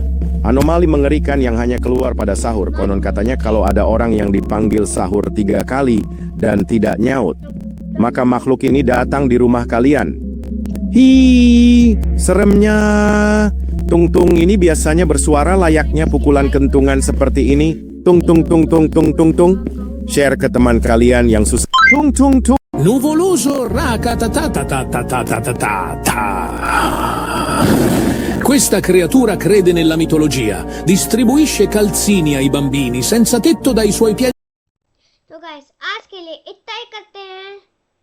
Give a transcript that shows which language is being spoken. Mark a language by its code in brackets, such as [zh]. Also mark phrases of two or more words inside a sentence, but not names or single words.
[id] Anomali mengerikan yang hanya keluar pada sahur. Konon katanya kalau ada orang yang dipanggil sahur 3 kali dan tidak nyaut, maka makhluk ini datang di rumah kalian. Hi, seremnya. Tung tung ini biasanya bersuara layaknya pukulan kentungan seperti ini. Tung tung tung tung tung tung tung. Share ke teman kalian yang susah. Tung tung tung. Nuvoloso racatatatatatatatata. [it] Questa creatura crede nella mitologia, distribuisce calzini ai bambini senza tetto dai suoi piedi. [hi] तो गाइस आज के लिए इतना ही करते हैं।